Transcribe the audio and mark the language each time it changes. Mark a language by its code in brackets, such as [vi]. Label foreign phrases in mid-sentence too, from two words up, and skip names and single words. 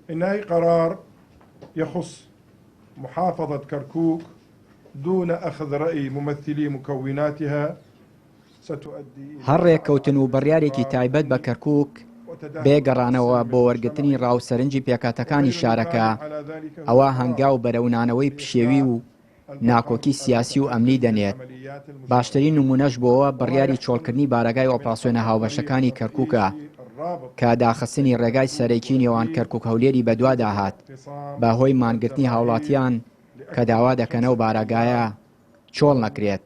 [ar] إنه قرار يخص محافظة كركوك دون أخذ رأي ممثلي مكوناتها ستؤدي [ckb] هەر ڕێککەوتن و بڕیارێکی تایبەت بە کەرکووک بێگەڕانەوە بۆ وەرگرتنی ڕاوسەرنجی پێکاتەکانی شارەکە ئەوە هەنگاو بەرەونانەوەی پشێوی و ناکۆکی سیاسی و ئەمنی دەنێت. باشترین نمونەش بۆەوە بڕیاری چۆڵکردنی بارگای ئۆپراسیۆنە هاوبەشەکانی کەرکووکە کە داخستنی ڕێگای سەرەکی نێوان کەرکووک هەولێری بەدووادا هات بەهۆی مانگرتنی هاوڵاتیان کە داوا دەکەنەوە بارگایە چۆڵ نەکرێت.